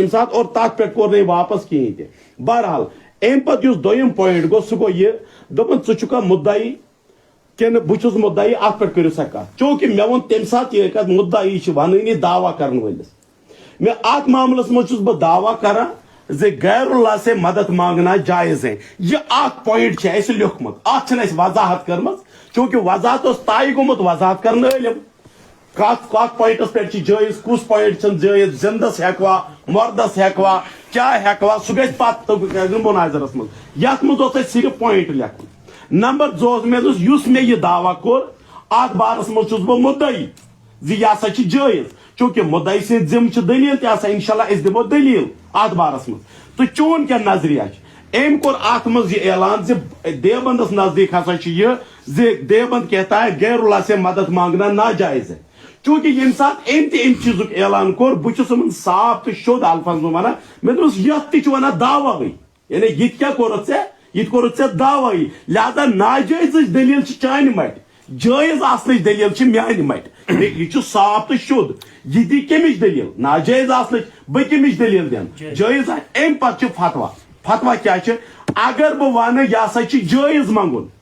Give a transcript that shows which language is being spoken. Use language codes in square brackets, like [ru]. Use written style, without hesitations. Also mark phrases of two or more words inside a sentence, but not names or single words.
[ks] تمہِ ساتہٕ اور تتھ پٮ۪ٹھ کوٚر نہٕ واپس کِہیٖنۍ تہِ بہرحال امہِ پتہٕ یُس دوٚیِم پوینٹ گوٚو سُہ گوٚو یہِ دوٚپُن ژٕ چھُکھا مُدعی کِنہٕ بہٕ چھُس مُدعی اتھ پٮ۪ٹھ کٔرِو سا کتھ چوٗنٛکہِ مےٚ ووٚن تمہِ ساتہٕ یہِ کتھ مُدعی چھِ ونٲنی دعویٰ کرن وٲلِس میں اتھ معاملس منٛز چھُس بہٕ دعویٰ کران زِ [ur] غیر اللہ سے مدد مانگنا جائز ہے [ks] یہ اکھ پوینٹ چھِ اسہِ لیوکھمُت اتھ چھنہٕ اسہِ وضاحت کٔرمٕژ چوٗنٛکہِ وضاحت اوس طے گوٚمُت وضاحت کرن عالم کتھ پوینٹس پٮ۪ٹھ چھِ جٲیز کُس پوینٹ چھُنہٕ جٲیز زندس ہیکوا مردس ہیکوا کیا ہیکوا سُہ گژھِ پتہٕ مناظرس منٛز یتھ منٛز اوس اسہِ صرف پوینٹ لیکھُن نمبر زٕ اوس مےٚ دوٚپ یُس مےٚ یہِ دعویٰ کوٚر اتھ بارس منٛز چھُس بہٕ مُدعی زِ یہِ ہسا چھِ جٲیز چونکہ مدعی سٕنٛدۍ ذمہٕ چھِ دلیل تہِ آسان انشاء اللہ أسۍ دِمو دلیل اتھ بارس منٛز تو چون کیا نظریہ أمۍ کوٚر اتھ منٛز یہِ اعلان زِ دیوبندس نزدیک ہسا چھُ یہِ زِ [ur] دیوبند کہتا ہے غیر اللہ سے مدد مانگنا ناجائز ہے [ks] چونکہ ییٚمہِ ساتہٕ أمۍ تہِ اَمہِ چیٖزُک اعلان کوٚر بہٕ چھُس یِمن صاف تہٕ شوٚد الفاظ ونان مےٚ دوٚپُس یتھ تہِ چھُ ونان دعوی یعنی یہِ تہِ کیٛاہ کوٚرُتھ ژےٚ یہ دعوی لہذا ناجائزٕچ دلیل چھِ چانہِ مٹہِ جائز آسنٕچ دلیل چھِ میانہِ مٹہِ یہِ چھُ صاف تہٕ شُد یہِ دی کمِچ دلیل ناجائز آسنٕچ بہٕ کمِچ دلیل دِنہٕ جائز امہِ پتہٕ چھُ فتوا کیٛاہ چھُ اگر بہٕ ونہٕ یہِ ہسا چھُ جائز منٛگُن